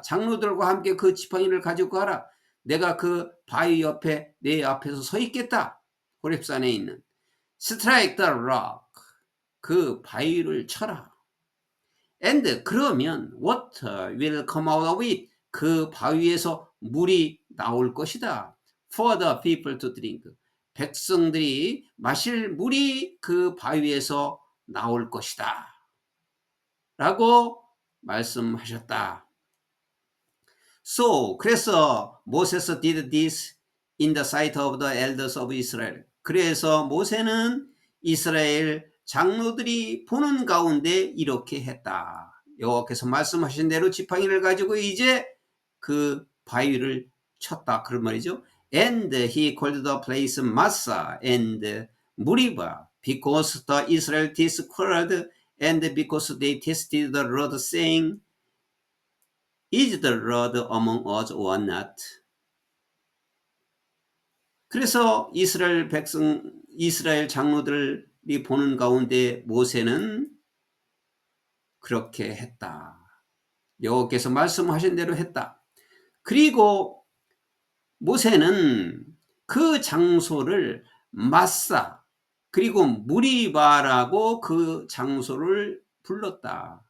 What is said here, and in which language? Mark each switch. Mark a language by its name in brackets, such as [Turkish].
[Korean] 장로들과 함께 그 지팡이를 가지고 가라. 내가 그 바위 옆에 내 앞에서 서 있겠다. 호렙산에 있는 [English] Strike the rock. [Korean] 그 바위를 쳐라. [English] And 그러면 water will come out of it. [Korean] 그 바위에서 물이 나올 것이다. [English] For the people to drink. [Korean] 백성들이 마실 물이 그 바위에서 나올 것이다. 라고 말씀하셨다. [English] So, 그래서 Moses did this in the sight of the elders of Israel. [Korean] 그래서 모세는 이스라엘 장로들이 보는 가운데 이렇게 했다. 여호와께서 말씀하신 대로 지팡이를 가지고 이제 그 바위를 쳤다. 그런 말이죠. [English] And he called the place Massa and Meriba because the Israelites quarreled and because they tested the Lord saying, Is the Lord among us or not? [Korean] 그래서 이스라엘 장로들이 보는 가운데 모세는 그렇게 했다. 여호와께서 말씀하신 대로 했다. 그리고 모세는 그 장소를 마사 그리고 무리바라고 그 장소를 불렀다.